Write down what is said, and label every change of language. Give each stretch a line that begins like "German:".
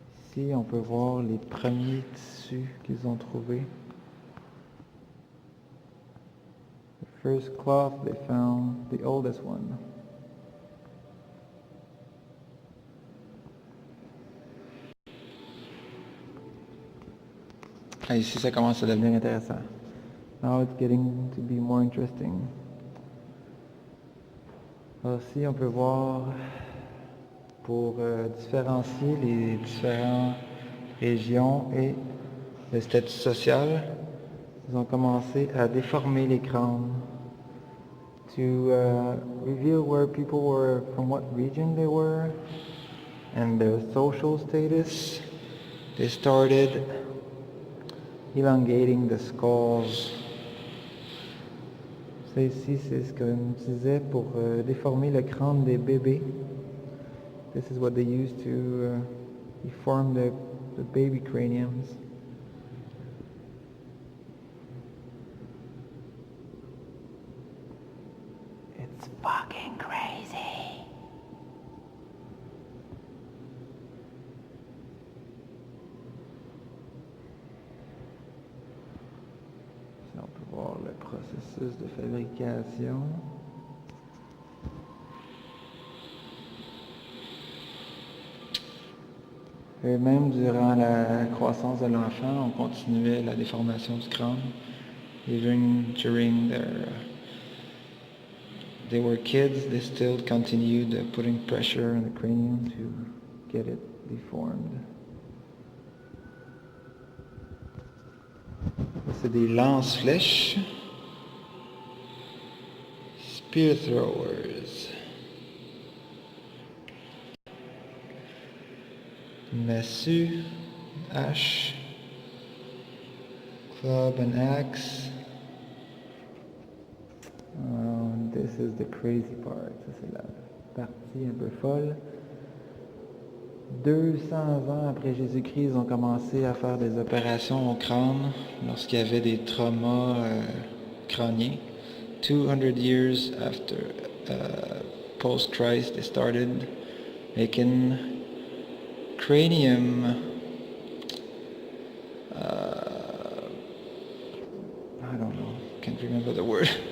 French: Ici, on peut voir les premiers tissus qu'ils ont trouvés.
English: The first cloth they found, the oldest one.
French: Ah, ici, ça commence à devenir intéressant.
English: Now it's getting to be more interesting.
French: Aussi, on peut voir, pour différencier les différentes régions et le statut social, ils ont commencé à déformer les crânes
English: to reveal where people were, from what region they were, and their social status. They started elongating the skulls.
French: Ça ici, c'est ce qu'on utilisait pour déformer le crâne des bébés.
English: This is what they used to deform the baby craniums. It's fucking crazy.
French: Si on peut voir le processus de fabrication. Et même durant la croissance de l'enfant, on continuait la déformation du crâne.
English: Even during they were kids, they still continued putting pressure on the cranium to get it deformed.
French: C'est des lance-flèches.
English: Spear throwers.
French: Massue, hache,
English: club and axe. This is the crazy part.
French: Ça, c'est la partie un peu folle. 200 ans après Jésus-Christ, ils ont commencé à faire des opérations au crâne lorsqu'il y avait des traumas crâniens.
English: 200 years after post-Christ, they started making cranium. I don't know. Can't remember the word.